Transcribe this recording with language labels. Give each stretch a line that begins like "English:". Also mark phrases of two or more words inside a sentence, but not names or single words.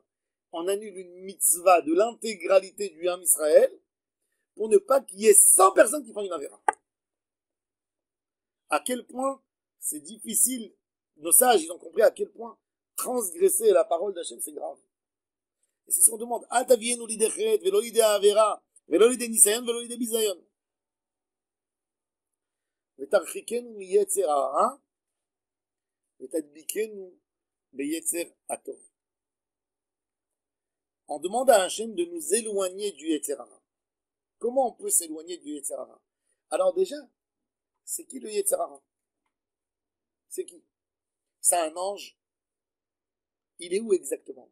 French: On annule une mitzvah de l'intégralité du
Hebrew: עם ישראל
French: pour ne pas qu'il y ait 100 personnes qui font une Avera. À quel point c'est difficile, nos sages ils ont compris à quel point transgresser la parole d'Hachem c'est grave. Et c'est ce qu'on demande.
Hebrew: אל תביאנו לידי חטא, ולא לידי עבירה, ולא לידי ניסיון, ולא לידי ביזיון. ותרחיקנו מיצר הרע, ותדביקנו ביצר הטוב.
French: On demande à Hachem de nous éloigner du
Hebrew: יצר הרע.
French: Comment on peut s'éloigner du
Hebrew: יצר הרע?
French: Alors déjà, c'est qui le
Hebrew: יצר הרע?
French: C'est qui? C'est un ange. Il est où exactement?